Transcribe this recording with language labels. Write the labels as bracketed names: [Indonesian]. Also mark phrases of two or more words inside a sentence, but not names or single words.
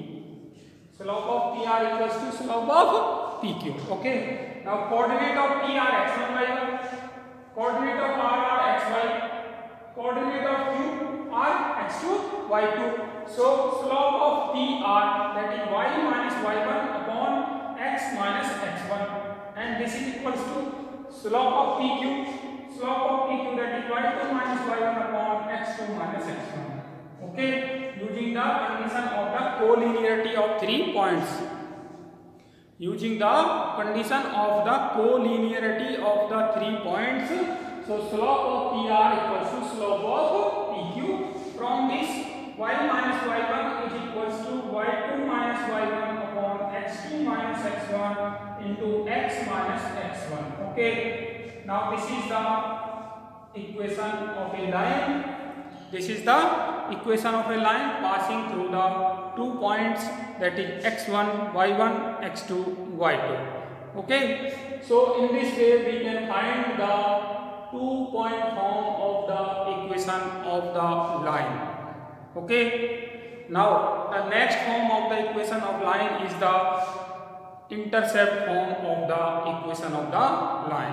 [English] Slope of PR equals to slope of PQ. Okay. Now coordinate of PR x1, y1. Coordinate of R xy. Coordinate of Q are x2, y2. So slope of PR, that is y minus y1 upon x minus x1, and this is equals to slope of PQ. Slope of PQ, that is y2 minus y1 upon x2 minus x1. Okay, using the condition of the collinearity of 3 points. Using the condition of the collinearity of the 3 points, so slope of PR equals to slope of PQ. From this, y minus y1 is equals to y2 minus y1 upon x2 minus x1 into x minus x1. Okay. Now this is the equation of a line. This is the equation of a line passing through the 2 points, that is x1, y1, x2, y2. Okay, so in this way we can find the 2-point form of the equation of the line. Okay, now the next form of the equation of line is the intercept form of the equation of the line.